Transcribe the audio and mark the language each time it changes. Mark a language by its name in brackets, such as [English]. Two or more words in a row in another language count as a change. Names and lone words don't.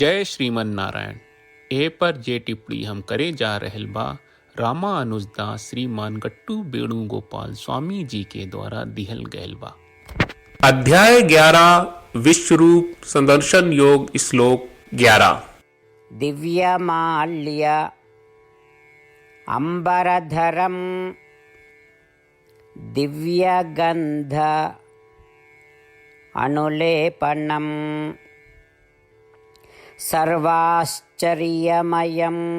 [Bhojpuri] जय श्रीमन नारायण। ए पर जे टिप्पणी हम करे जा रहल बा रामा अनुजदास श्रीमान गट्टू वेणुगोपाल स्वामी जी के द्वारा दिहल गयल बा। अध्याय 11 विश्वरूप संदर्शन योग श्लोक 11। [Sanskrit] दिव्यमाल्य अंबरधरम दिव्यगंध अनुलेपनम सर्वाश्चर्यमयं